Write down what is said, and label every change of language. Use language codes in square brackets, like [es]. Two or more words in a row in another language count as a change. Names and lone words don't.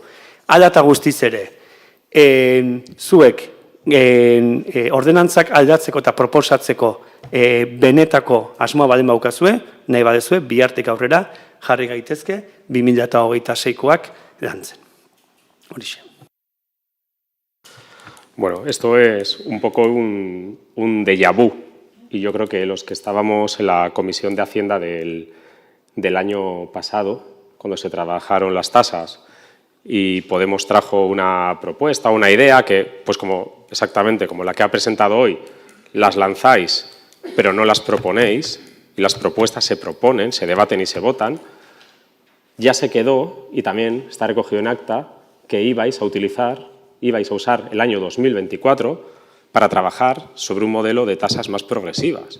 [eu] Hala eta guztiz ere, zuek ordenantzak aldatzeko eta proposatzeko benetako asmoa balen baukazue, nahi badezue, bihartik aurrera jarri gaitezke 2026koak lantzen. Horixe. [es] Bueno, esto es un poco un déjà vu, y yo creo que los que estábamos en la Comisión de Hacienda del año pasado, cuando se trabajaron las tasas, y Podemos trajo una propuesta, una idea que, pues exactamente como la que ha presentado hoy, las lanzáis, pero no las proponéis, y las propuestas se proponen, se debaten y se votan, ya se quedó, y también está recogido en acta, que ibais a usar el año 2024 para trabajar sobre un modelo de tasas más progresivas.